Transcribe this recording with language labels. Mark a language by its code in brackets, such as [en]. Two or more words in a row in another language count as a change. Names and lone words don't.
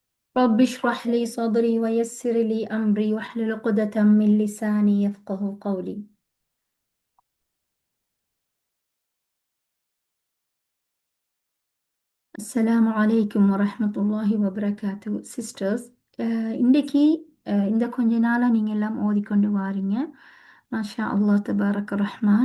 [ar] رب اشرح لي صدري ويسر لي أمري واحلل عقدة من لساني يفقه قولي. السلام عليكم ورحمة الله وبركاته. [ta] சிஸ்டர்ஸ், இன்றைக்கி இந்த கொஞ்ச நாளாக நீங்கள் எல்லாம் ஓதிக்கொண்டு வாரீங்க. [ar] ما شاء الله تبارك رحمن.